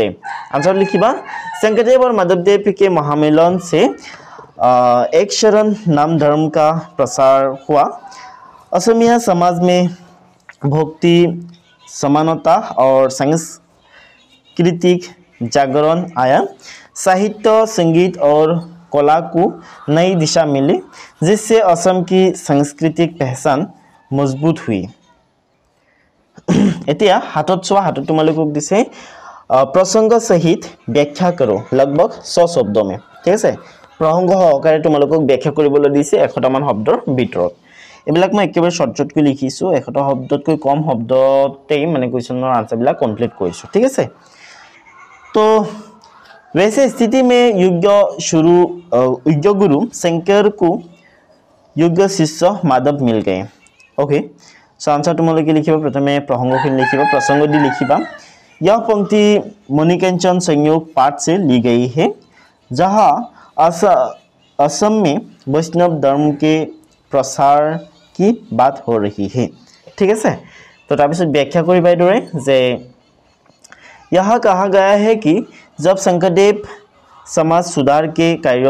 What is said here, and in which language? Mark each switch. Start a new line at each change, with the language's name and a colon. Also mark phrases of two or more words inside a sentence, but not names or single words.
Assamese: আন্সাৰ লিখিবা
Hindi: शंकरदेव और माधवदेव के महामिलन से एक शरण नाम धर्म का प्रसार हुआ असमिया समाज में भक्ति समानता और सांस्कृतिक जागरण आया साहित्य संगीत और कला को नई दिशा मिली जिससे असम की सांस्कृतिक पहचान मजबूत हुई
Assamese: এতিয়া হাতত চোৱা হাতত তোমালোকক দিছে
Hindi: प्रसंग सहित व्याख्या करो लगभग 100 शब्द में ठीक है
Assamese: প্ৰসংগ সহকাৰে তোমালোকক व्याख्या কৰিবলৈ দিছে 100টা মান শব্দৰ ভিতৰত এবিলাক মই একেবাৰে শৰ্টকাটকৈ লিখিছো 100টা শব্দতকৈ কম শব্দতেই মানে কোৱেশ্চনৰ आंसर বিলাক কমপ্লিট কৰিছো ঠিক আছে
Hindi: तो वैसे स्थिति में युग गुरु शंकर को युग शिष्य माधव मिल गए
English: okay so
Assamese: আন্সাৰ তোমালোকে লিখিবা প্ৰথমে প্ৰসংগখিনি লিখিবা প্ৰসংগ দি লিখিবা
Hindi: यह पंक्ति मणिकंचन संयोग पाठ से ली गई है जहां असम में वैष्णव धर्म के प्रसार की बात हो रही है ठीक है तो
Assamese: তাৰ ব্যাখ্যা কৰি বাইদৰে যে
Hindi: यहाँ कहा गया है कि जब शंकरदेव समाज सुधार के कार्य